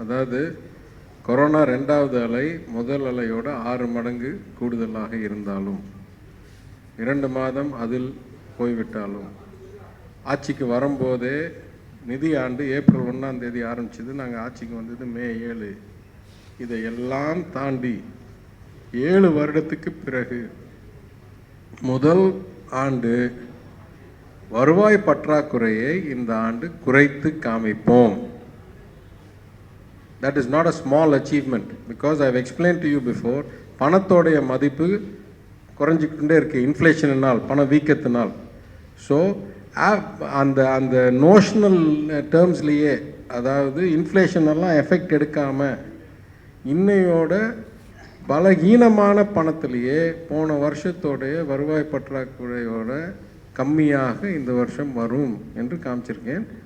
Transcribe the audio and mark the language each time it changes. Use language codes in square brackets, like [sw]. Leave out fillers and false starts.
[ta] அதாவது கொரோனா 2வது அலை முதல் அலையோட 6 மடங்கு கூடுதலாக இருந்தாலும், 2 மாதம் அதில் போய்விட்டாலும், ஆட்சிக்கு வரும்போதே நிதி ஆண்டு ஏப்ரல் 1ஆம் தேதி ஆரம்பிச்சது, நாங்கள் ஆட்சிக்கு வந்தது மே 7. இதையெல்லாம் தாண்டி 7 வருடத்துக்கு பிறகு முதல் ஆண்டு வருவாய் பற்றாக்குறையை இந்த ஆண்டு குறைத்து காமிப்போம். [en] That is not a small achievement because I have explained to you before, [ta] பணத்தோடைய மதிப்பு குறைஞ்சிக்கிட்டே இருக்கு இன்ஃப்ளேஷனால், பண வீக்கத்தினால். ஸோ அந்த நோஷனல் டேர்ம்ஸ்லேயே, அதாவது இன்ஃப்ளேஷனெல்லாம் எஃபெக்ட் எடுக்காமல் இன்னையோட பலகீனமான பணத்திலேயே போன வருஷத்தோடைய வருவாய் பற்றாக்குறையோட கம்மியாக இந்த வருஷம் வரும் என்று காமிச்சிருக்கேன்.